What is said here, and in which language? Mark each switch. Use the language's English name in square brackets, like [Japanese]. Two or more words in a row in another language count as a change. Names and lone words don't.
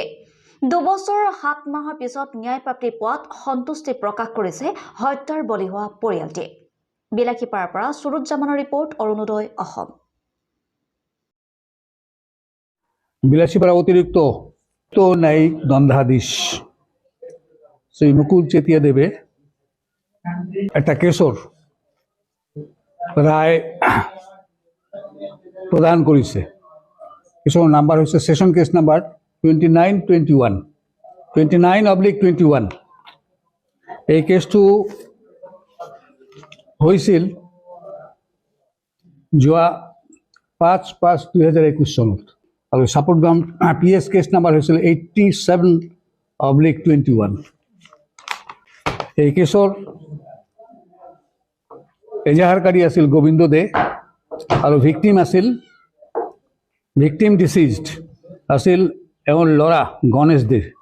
[Assamese] ২ বছৰ ৭ মাহৰ পিছত ন্যায়প্ৰাপ্তি পোৱাত সন্তুষ্টি প্ৰকাশ কৰিছে হত্যাৰ বলি হোৱা পৰিয়ালটিয়ে। বিলাসীপাৰাৰ পৰা সুৰুজ্জামানৰ ৰিপৰ্ট, অৰুণোদয় অসম। [Bangla] বিলাসীপাৰা অতিরিক্ত ন্যায়িক দণ্ডাধীশ শ্রী মুকুল চেতিয়া দেবে একটা কেসর রায় প্রদান করেছে। কেসর নাম্বার হচ্ছে সেশন কেস নাম্বার [Assamese] 29/21 এই কেসটো হৈছিল যোৱা ৫/৫/২০২১ চনত আৰু সাপতগ্ৰাম PS কেছ নাম্বাৰ হৈছিল 87/21। এই কেছৰ এজাহাৰকাৰী আছিল গোবিন্দ দে আৰু [English] victim deceased [Assamese] আছিল এওঁৰ ল'ৰা গণেশ দে।